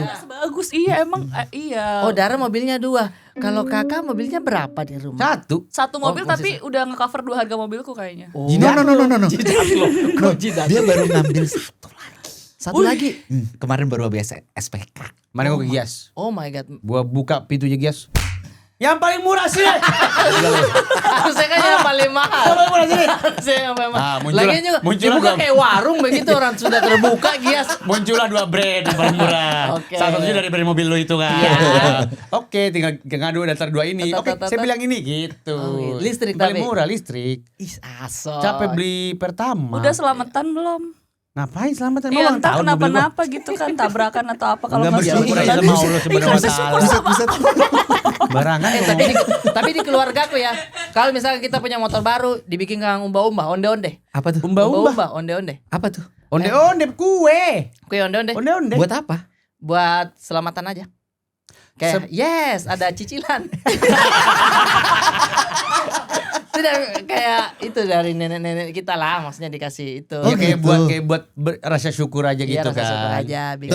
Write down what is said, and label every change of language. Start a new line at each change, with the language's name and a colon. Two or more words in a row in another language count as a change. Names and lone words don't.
Indonesian: Iya, sebagus iya emang iya. Oh, Dara mobilnya 2. Kalau kakak mobilnya berapa di rumah? Satu. Satu mobil Oh, tapi udah nge-cover 2 harga mobilku kayaknya. Oh, No. jidat lo. No, dia baru ngambil satu lagi. Satu lagi. Kemarin baru habis SPK. Mana gua ke Gias?
English: Oh my god.
Indonesian: Gua buka pintunya Gias. Yang paling murah sih. Harusnya kan yang paling mahal. Yang paling murah sini. Harusnya yang paling mahal. Ah, muncullah- Lagian juga muncullah dibuka dua- kayak warung begitu orang sudah terbuka Gias. Muncullah 2 brand yang paling murah. Oke. Salah satunya dari brand mobil lu itu kan. Iya. Oke, tinggal ngadu daftar 2 ini. Oke, saya bilang ini gitu. Oh, gitu. Listrik Yang paling tapi? murah listrik. Ih, aso. Capek beli pertama. Udah selamatan belum? Ngapain selamatan? Iya Ulang entah tahun mobil gua. kenapa-napa gitu kan tabrakan atau apa kalau Enggak masih bersyukur aja sama Allah subhanahu wa ta'ala. Barangan Tapi di keluargaku ya, kalau misalnya kita punya motor baru dibikin kang umba-umba, onde-onde. Apa tuh? Umba-umba. Onde-onde. Apa tuh? Onde-onde kue. Kue onde-onde. Onde-onde. Buat apa? Buat selamatan aja. Kayak yes, ada cicilan. Tidak kayak itu dari nenek-nenek kita lah, maksudnya dikasih itu. Ya gitu. kayak buat rasa syukur aja Iya, gitu rasa kan. syukur aja. bikin-